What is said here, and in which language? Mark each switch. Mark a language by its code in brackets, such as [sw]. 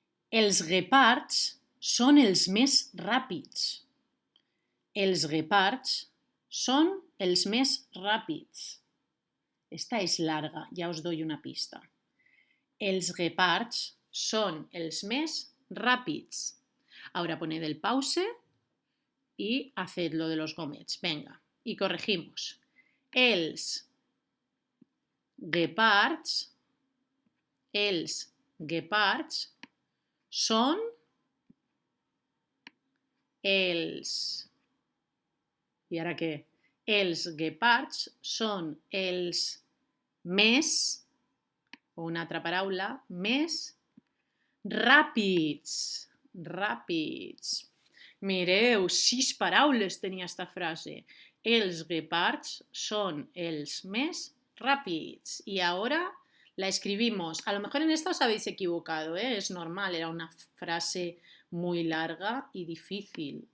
[ca] Els guepards són els més ràpids. Els guepards són els més ràpids. [es] Esta es larga, ya os doy una pista. [ca] Els guepards son els més ràpids. [es] Ahora poned el pause y haced lo de los gomets. Venga, y corregimos. [ca] Els guepards són els... I ara què? Els guepards són els més, o una altra paraula, més ràpids. Ràpids. Mireu, 6 paraules tenia esta frase. Els guepards son els més rápidos. [es] Y ahora la escribimos. A lo mejor en esta os habéis equivocado, ¿eh? Es normal, era una frase muy larga y difícil.